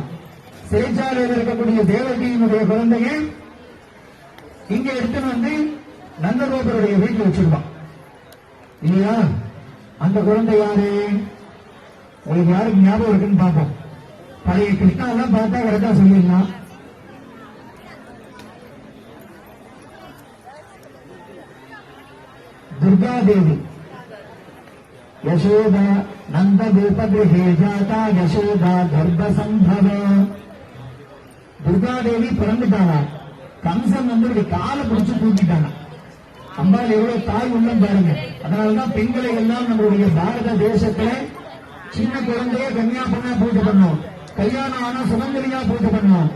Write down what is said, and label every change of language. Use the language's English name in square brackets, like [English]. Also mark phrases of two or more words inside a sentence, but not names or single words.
[Tamil] சிறைச்சாலையில் இருக்கக்கூடிய தேவகியினுடைய குழந்தைய இங்க எடுத்துன்னு நந்தகோபருடைய வீட்டில் வச்சிருவான் இல்லையா? அந்த குழந்தை யாரு? உங்களுக்கு யாருக்கு ஞாபகம் இருக்குன்னு பார்ப்போம். பழைய கிருஷ்ணா எல்லாம் பார்த்தா கரெக்டா சொல்லிடலாம். [Sanskrit] दुर्गा देवी यशोदा नंद गोप गृहे जाता यशोदा गर्भ संभव. [Tamil] துர்கா தேவி பிறந்துட்டானா? கம்சன் காலை பிடிச்சு தூக்கிட்டானா? அம்பாள் எவ்வளவு தாய் உள்ளம் பாருங்க. அதனாலதான் பெண்களை எல்லாம் நம்மளுடைய பாரத தேசத்துல சின்ன குழந்தைய கன்னியா பொண்ணா பூஜை பண்ணோம். கல்யாணம் ஆனா சுமங்கலியா பூஜை பண்ணோம்.